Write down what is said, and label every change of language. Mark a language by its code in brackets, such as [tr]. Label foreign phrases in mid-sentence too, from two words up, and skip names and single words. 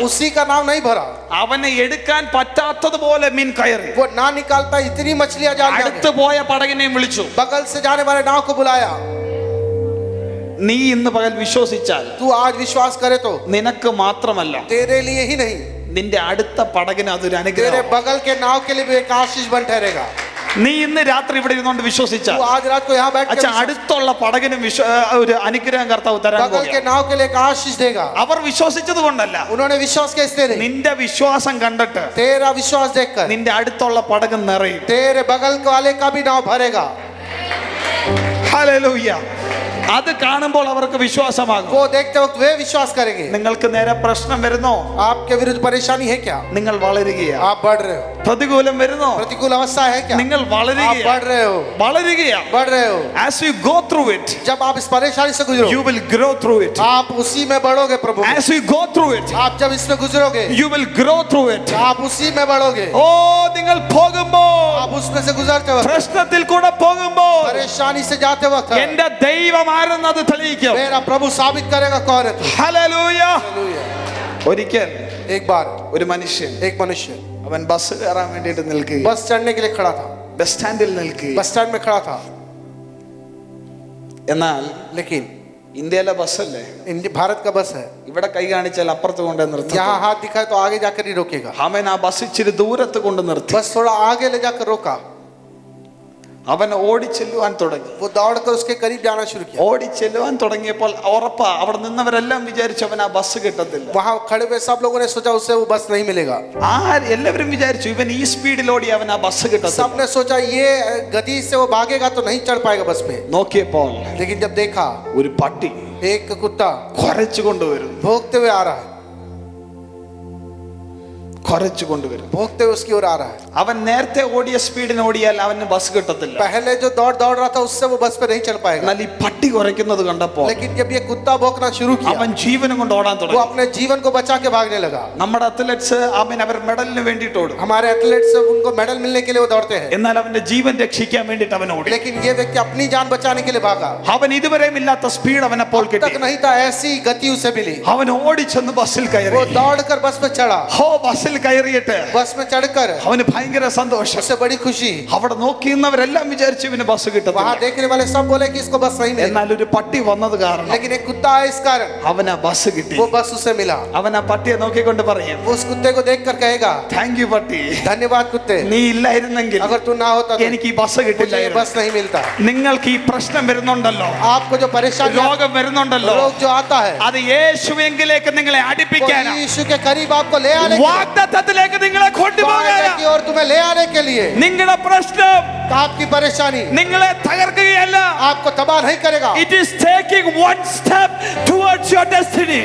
[hi] उसी का नाव नहीं भरा, [ml] അവനെ എടുക്കാൻ പറ്റാത്തതുപോലെ മീൻ കയറി. [hi] वो ना निकालता इतनी मछलियां जाल में आ [ml] അടുത്ത് [hi] गई। [ml] പോയ പടകിനെയും വിളിച്ചു. [hi] बगल से जाने वाले नाव को बुलाया। [ml] നീ ഇന്ന് പകൽ വിശ്വസിച്ചാൽ [hi] तू आज विश्वास करे तो [ml] നിനക്ക് മാത്രമല്ല, [hi] तेरे लिए ही नहीं, [ml] നിന്റെ അടുത്ത പടകിന് അതൊരു [hi] तेरे [ml] അനുഗ്രഹം. [hi] बगल के नाव के लिए भी एक आशीष बन ठहरेगा। [ml] നീ ഇന്ന് രാത്രി ഇവിടെ ഇരുന്നുകൊണ്ട് വിശ്വസിച്ചാൽ, [hi] तू आज रात को यहाँ बैठ [ml] അച്ഛാ, [hi] के [ml] അടുത്തുള്ള പടകിനും ഒരു അനുഗ്രഹം കർത്താവ് തരാൻ [hi] बगल के [ml] പോകുകയാണ്. [hi] नाव के लिए एक आशीष देगा। [ml] അവർ വിശ്വസിച്ചത് കൊണ്ടല്ല, [hi] उन्होंने विश्वास कैसे नहीं, [ml] നിന്റെ വിശ്വാസം കണ്ടിട്ട് [hi] तेरा विश्वास देखकर [ml] നിന്റെ അടുത്തുള്ള പടക് നിറയും. [hi] तेरे बगल वाले का भी नाव भरेगा। [ml] ഹല്ലേലൂയ. അത് കാണുമ്പോൾ അവർക്ക് വിശ്വാസമാകും. [hi] वो देखते वक्त वे विश्वास करेंगे। [ml] നിങ്ങൾക്ക് നേരെ പ്രശ്നം വരുന്നോ? [hi] आपके विरुद्ध परेशानी है क्या? [ml] നിങ്ങൾ വളരുകയാണ്. [hi] आप बढ़ रहे हो। [ml] പ്രതികൂലം വരുന്നോ? [hi] प्रतिकूल अवस्था है क्या? [ml] നിങ്ങൾ [hi] आप [ml] വളരുകയാണ്. [hi] बढ़ रहे हो, [ml] വളരുകയാണ്. [hi] बढ़ रहे हो। [en] As you go through it, [hi] जब आप इस परेशानी से गुजरो, [en] you will grow through it. [hi] आप उसी में बढ़ोगे प्रभु। [en] As you go through it, [hi] आप जब इसमें गुजरोगे, [en] you will grow through it. [hi] आप उसी में बढ़ोगे। [ml] ഓ, നിങ്ങൾ പോകുമ്പോൾ, [hi] आप उसमें से गुजरते वक्त, [ml] പ്രശ്നത്തിൽ കൂടെ പോകുമ്പോൾ, [hi] परेशानी से जाते वक्त, [ml] എന്റെ ദൈവം ആരെന്നത് തെളിയിക്കും. [hi] मेरा प्रभु साबित करेगा कौन है तू। [ml] ഹല്ലേലൂയ. [hi] हालेलुया। [ml] ഒരിക്കൽ [hi] एक बार [ml] ഒരു മനുഷ്യൻ, [hi] एक मनुष्य [ml] അവൻ ബസ് കയറാൻ വേണ്ടിയിട്ട് നിൽക്കുക, [hi] बस चढ़ने के लिए खड़ा था, [en] bus standൽ [ml] നിൽക്കുക. [en] bus stand [hi] में खड़ा था। [ml] എന്നാൽ [hi] लेकिन [ml] ഇന്ത്യയിലെ ബസ്സല്ലേ, [hi] भारत का बस है, [ml] ഇവിടെ കൈ കാണിച്ചാൽ അപ്പുറത്ത് കൊണ്ട് നിർത്തി. [hi] यहाँ हाथ दिखाए तो आगे जाकर ही रोकेगा। [ml] അവൻ ആ ബസ് ഇച്ചിരി ദൂരത്ത് കൊണ്ട് നിർത്തി. [hi] बस थोड़ा आगे ले जाकर रोका। [ml] അവൻ ഓടിച്ചെല്ലുവാൻ തുടങ്ങി. [hi] वो दौड़कर उसके करीब जाना शुरू किया. [ml] ഓടിച്ചെല്ലുവാൻ തുടങ്ങിയപ്പോൾ ഉറപ്പാ അവിടെ നിന്നവരെല്ലാം വിചാരിച്ചു അവൻ ആ ബസ് കിട്ടത്തില്ല. [hi] वहां खड़े हुए सब लोगों ने सोचा उससे वो बस नहीं मिलेगा. [ml] എല്ലാവരും വിചാരിച്ചു ഇവൻ ഈ സ്പീഡിൽ ഓടി അവൻ ആ ബസ് കിട്ടത്തില്ല. [hi] सबने सोचा ये गति से वो भागेगा तो नहीं चढ़ पाएगा बस पे. [ml] നോക്കിയപ്പോൾ [hi] लेकिन जब देखा [ml] ഒരു പട്ടി [hi] एक कुत्ता [ml] കുരച്ചു കൊണ്ടുവരും, [hi] भौंकते हुए आ रहा है, [ml] കുരച്ചു കൊണ്ടുവരും. [hi] भौंकते हुए उसकी ओर आ रहा है. [ml] അവൻ നേരത്തെ ഓടിയ സ്പീഡിന് ഓടിയാൽ അവന് ബസ് കിട്ടത്തില്ല. [hi] पहले जो दौड़ रहा था उससे वो बस पे नहीं चढ़ पाएगा. [ml] എന്നാൽ ഈ പട്ടി കുരയ്ക്കുന്നത് കണ്ടപ്പോൾ [hi] लेकिन जब ये कुत्ता भौंकना शुरू किया [ml] അവൻ ജീവനും കൊണ്ട് ഓടാൻ [hi] वो [ml] തുടങ്ങി. [hi] अपने जीवन को बचा के भागने लगा. [ml] നമ്മുടെ അത്ലറ്റ്സ് അവർ മെഡലിന് വേണ്ടിയിട്ട് ഓടും, [hi] हमारे एथलीट्स उनको मेडल मिलने के लिए वो दौड़ते हैं. [ml] എന്നാൽ അവന്റെ ജീവൻ രക്ഷിക്കാൻ വേണ്ടിയിട്ട് അവൻ ഓടി. [hi] लेकिन ये व्यक्ति अपनी जान बचाने के लिए भागा. [ml] അവൻ ഇതുവരെയും ഇല്ലാത്ത സ്പീഡ് അവൻ അപ്പോൾ [hi] तक [ml] കിട്ടി. [hi] नहीं था ऐसी गति उसे मिली. [ml] അവൻ ഓടിച്ചെന്ന് ബസ്സിൽ കയറി. [hi] वो दौड़कर बस पे चढ़ा. [ml] ബസ്സിൽ കയറിയിട്ട് [hi] बस में चढ़कर [ml] അവന് ഭയങ്കര സന്തോഷം. [hi] उससे बड़ी खुशी. [ml] അവിടെ നോക്കിയിരുന്നവരെല്ലാം വിചാരിച്ചു ഇവന് ബസ് [hi] वहां [ml] കിട്ടത്തില്ല. [hi] देखने वाले सब बोले कि इसको बस नहीं मिलेगा. [ml] എന്നാൽ ഒരു പട്ടി വന്നത് കാരണം [hi] लेकिन एक कुत्ता है इस कारण [ml] അവന് ആ ബസ് കിട്ടി. [hi] वो बस उसे मिला. [ml] അവൻ ആ പട്ടിയെ നോക്കിക്കൊണ്ട് പറയും, [hi] वो उस कुत्ते को देखकर कहेगा [en] thank you [ml] പട്ടി, [hi] धन्यवाद कुत्ते, [ml] നീ ഇല്ലായിരുന്നെങ്കിൽ [hi] अगर तू ना होता तो [ml] എനിക്ക് ഈ ബസ് [hi] मुझे ये [ml] കിട്ടില്ലായിരുന്നു. [hi] बस नहीं मिलता. [ml] നിങ്ങൾക്ക് ഈ പ്രശ്നം വരുന്നുണ്ടല്ലോ, [hi] आपको जो परेशानी [ml] രോഗം വരുന്നുണ്ടല്ലോ, [hi] रोग जो आता है [ml] അത് യേശുവെങ്കിലേക്ക് നിങ്ങളെ [hi] वो [ml] അടുപ്പിക്കാനാ, [hi] यीशु के करीब आपको ले आने [ml] വാഗ്ദത്തത്തിലേക്ക് നിങ്ങളെ കൊണ്ടുപോകാനാ. [hi] की और तुम्हें ले आने के लिए. [ml] നിങ്ങളുടെ പ്രശ്നം [hi] आपकी परेशानी [ml] നിങ്ങളെ തകർക്കുകയല്ല, [hi] आपको तबाह नहीं करेगा. [en] it is taking one step towards your destiny.